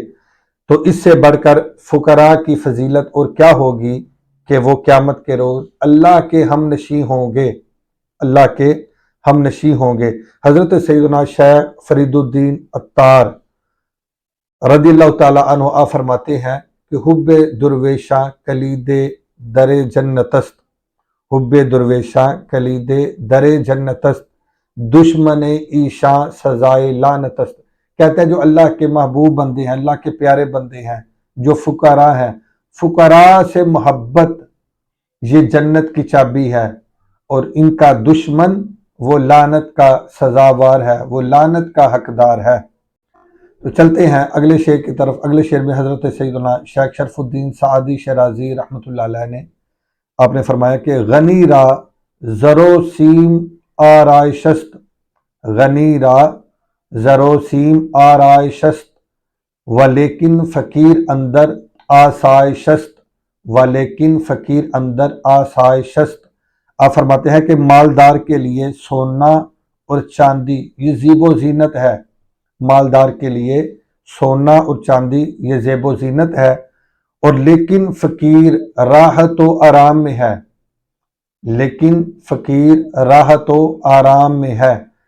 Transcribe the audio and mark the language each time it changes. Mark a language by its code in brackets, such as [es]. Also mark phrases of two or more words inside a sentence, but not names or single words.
[ur] تو اس سے بڑھ کر فقراء کی فضیلت اور کیا ہوگی کہ وہ قیامت کے روز اللہ کے ہم نشیں ہوں گے، اللہ کے ہم نشیں ہوں گے۔ حضرت سیدنا شیخ فرید الدین عطار رضی اللہ تعالی عنہ آپ فرماتے ہیں کہ [fa] حب درویشاں کلید در جنت است، حب درویشاں کلید در جنت است، دشمن ایشاں سزائے لعنت است۔ [ur] کہتے ہیں جو اللہ کے محبوب بندے ہیں، اللہ کے پیارے بندے ہیں، جو فقراء ہیں، فقراء سے محبت یہ جنت کی چابی ہے، اور ان کا دشمن وہ لعنت کا سزاوار ہے، وہ لعنت کا حقدار ہے۔ تو چلتے ہیں اگلے شعر کی طرف۔ اگلے شعر میں حضرت سیدنا شیخ شرف الدین سعدی شیرازی رحمۃ اللہ علیہ نے آپ نے فرمایا کہ [fa] غنی را زر و سیم آرائش است، غنی را زر و سیم آرائش است ولیکن فقیر اندر آسائش است، ولیکن فقیر اندر آسائش است۔ [ur] آپ فرماتے ہیں کہ مالدار کے لیے سونا اور چاندی یہ زیب و زینت ہے، مالدار کے لیے سونا اور چاندی یہ زیب و زینت ہے، اور لیکن فقیر راحت و آرام میں ہے، لیکن فقیر راحت و آرام میں ہے۔